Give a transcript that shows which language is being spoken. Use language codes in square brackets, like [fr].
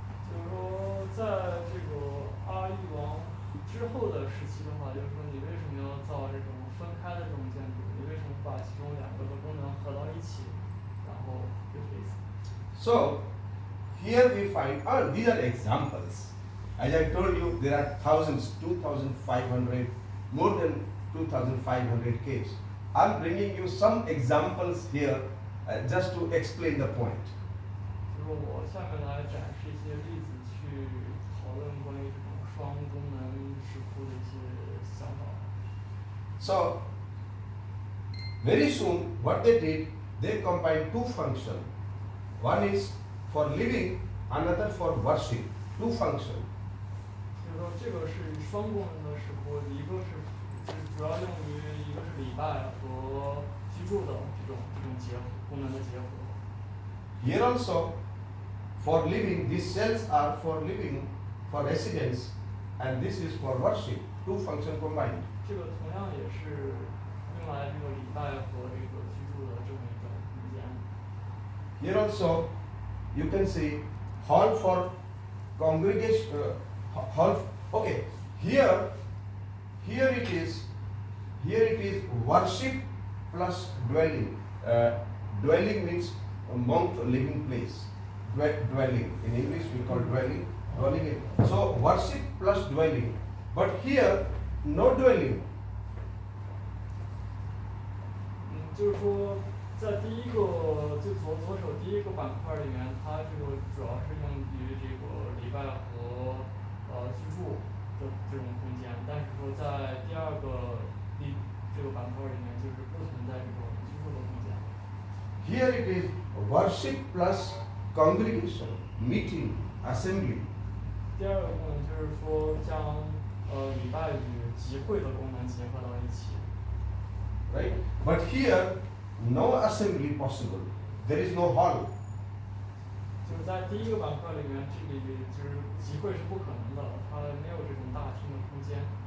[zh] 就是说，在这个阿育王之后的时期的话，就是说你为什么要造这种分开的这种建筑？你为什么不把其中两个的功能合到一起？然后就这意思。 [en] So here we find, these are examples. As I told you, there are thousands, 2,500, more than 2,500 caves. I'm bringing you some examples here just to explain the point. [zh] 就是我下面来展示一些例子，去讨论关于这种双功能石窟的一些想法。 [en] So very soon what they did, they combined two functions. One is for living, another for worship. Two functions. [zh] 就是说这个是双功能的视谱，一个是主要用于一个是礼拜和居住的这种结合功能的结合。 [en] Here also, for living, these cells are for living, for residence, and this is for worship. Two functions combined. [zh] 这个同样也是用来这个礼拜和这个居住的这么一种空间。 [en] Here also, you can see hall for congregation. Hall. Okay. Here it is. Here it is worship plus dwelling. Dwelling means a monk living place. Dwelling. In English we call dwelling. Dwelling. So worship plus dwelling. But here no dwelling. [zh] 就是说，在第一个就左手第一个板块里面，它这个主要是用于这个礼拜和居住的这种空间，但是说在第二个这个板块里面，就是不存在这种居住的空间。 [en] Here it is worship plus congregation, meeting, assembly. [zh] 第二个功能就是说将礼拜与集会的功能结合到一起。 [en] Right? But here, no assembly possible. There is no hall. [zh] 就是在第一个板块里面，这里就是集会是不可能的，它没有这种大厅的空间。